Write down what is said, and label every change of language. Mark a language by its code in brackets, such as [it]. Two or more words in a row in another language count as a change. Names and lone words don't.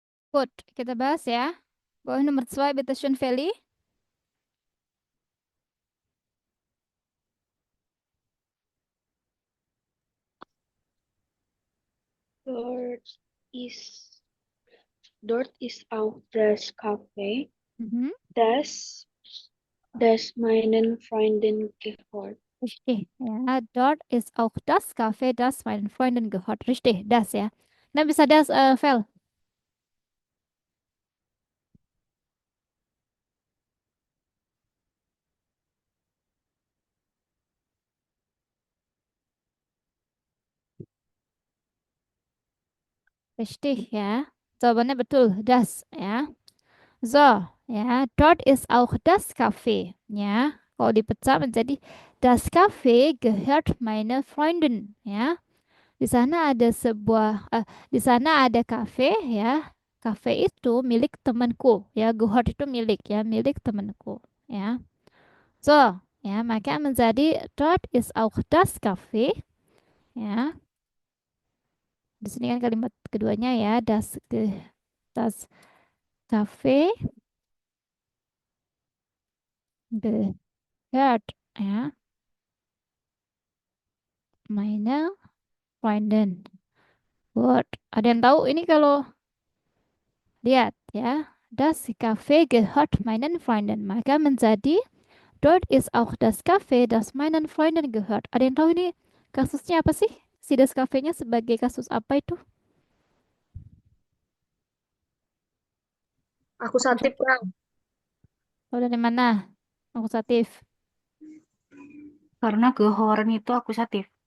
[id] Good. Kita bahas ya. Boleh nomor 2, [de] bitte schön, Feli. Dort ist, dort ist auch das Café, Mhm. das meinen Freunden gehört. Richtig. Ja, dort ist auch das Café, das meinen Freunden gehört. [id] Richtig, das ya. Nah, bisa das, Fel. Richtig ya. Jawabannya betul, das ya. [de] So, ya, dort ist auch das Café. [id] Ya, kalau dipecah menjadi [de] das Café gehört meine Freunden. [id] Ya, di sana ada di sana ada kafe ya. Kafe itu milik temanku. Ya, gehört itu milik ya, milik temanku. Ya, so, ya, maka menjadi [de] dort ist auch das Café. [id] Ya, di sini kan kalimat keduanya ya, [de] das Café gehört ya, meine Freunden. [en] Good. [id] Ada yang tahu ini kalau lihat ya. [de] Das Café gehört meinen Freunden. [id] Maka menjadi [de] dort ist auch das Café, das meinen Freunden gehört. [id] Ada yang tahu ini kasusnya apa sih? Si [de] das Café-nya [id] sebagai kasus apa itu? Akusatif, Prau. Tahu dari mana? Akusatif. Karena gehorn itu akusatif.